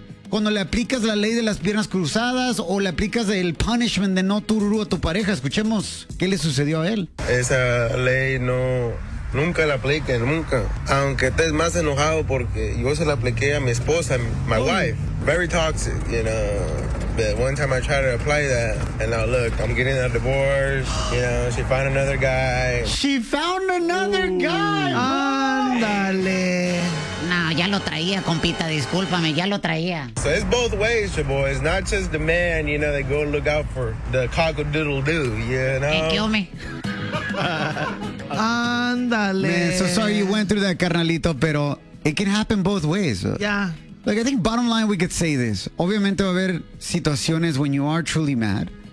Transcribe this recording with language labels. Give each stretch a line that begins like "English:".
Spanish: Cuando le aplicas la ley de las piernas cruzadas o le aplicas el punishment de no tururú a tu pareja, escuchemos qué le sucedió a él. Esa ley no, nunca la apliqué, nunca. Aunque estés más enojado porque yo se la apliqué a mi esposa,
English: my wife. Very toxic, you know. The one time I tried to apply that, and now look, I'm getting a divorce, you know, she found another guy. She found another guy!
Spanish: Ándale. No, ya lo traía, compita, discúlpame, ya lo traía.
English: So it's both ways, your boy. It's not just the man, you know, they go look out for the cock-a-doodle-doo, you know? Hey, kill me.
Spanish: Ándale.
English: Man, so sorry you went through that, carnalito, pero it can happen both ways. Yeah. Like, I think bottom line, we could say this.
Spanish: Obviamente va a haber situaciones
English: when you are truly mad.